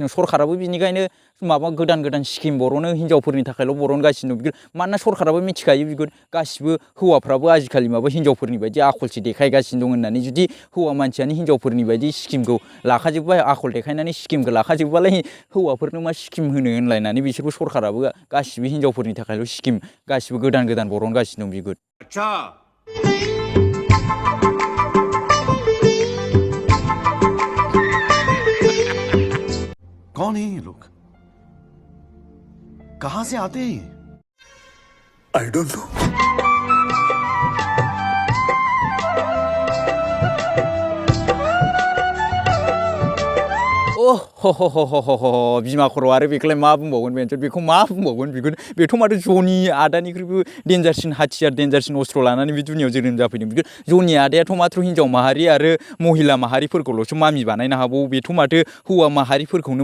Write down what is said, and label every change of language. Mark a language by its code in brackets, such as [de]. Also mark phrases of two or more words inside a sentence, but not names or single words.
[brx] सरखाराबो बिनिखायनो माबा गोदान स्किम बर'नो हिनजावफोरनि थाखायल' बरनगासिनो बिगुर मानोना सरखाराबो मिथिखायो बिगुर गासिबो हौवाफ्राबो आजिखालि माबा हिनजावफोरनि बायदि आखलसो देखायगासिनो दं होननानै जुदि हौवा मानसियानो हिनजावफोरनि बायदि स्किमखौ लाखाजोबबा आखल देखायनानै स्किमखौ लाखाजोबबालाय हौवाफोरनो मा स्किम होनो होनलायनानै बिसोरबो सरखाराबो गासिबो हिनजावफोरनि थाखायल' स्किम गासिबो गोदान बरनगासिनो दं बिगुर [hi] कौन है ये लोग कहां से आते हैं [en] I don't know. [brx] बिमा खर' आरो बेखौलाय मा बुंबावगोन बेखौ मा बुंबावगोन बिगुर बेथ' माथो ज'नि आदानिख्रुइबो डेन्जारसिन हाथियार डेन्जारसिन अस्त्र लानानै बे दुनियाव जोनोम जाफैदों बिगुर ज'नि आदायाथ' माथ्र' हिनजाव माहारि आरो महिला माहारिफोरखौल'सो मामि बानायनो हाबावो बेथ' माथो हौवा माहारिफोरखौनो